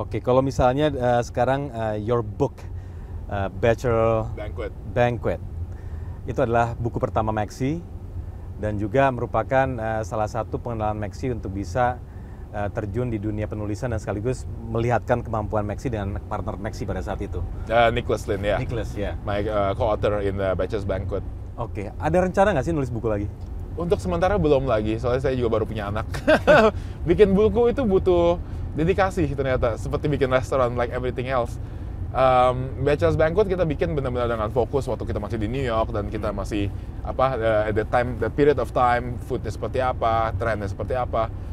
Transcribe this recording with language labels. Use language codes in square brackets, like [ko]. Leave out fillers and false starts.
[id] Kalau misalnya sekarang [en] your book [id] Bachelor Banquet itu adalah buku pertama Maxi dan juga merupakan salah satu pengenalan Maxi untuk bisa terjun di dunia penulisan dan sekaligus melihatkan kemampuan Maxi dengan partner Maxi pada saat itu. Nicholas Lin ya. [en] My co-author in the Bachelor's Banquet. [id] Ada rencana nggak sih nulis buku lagi? Untuk sementara belum lagi, soalnya saya juga baru punya anak. Bikin buku itu butuh dedikasi ternyata, seperti bikin restoran [en] like everything else. [id] Bachelor's Banquet kita bikin benar-benar dengan fokus waktu kita masih di New York dan kita masih [en] at the period of time, [id] foodnya seperti apa, trendnya seperti apa.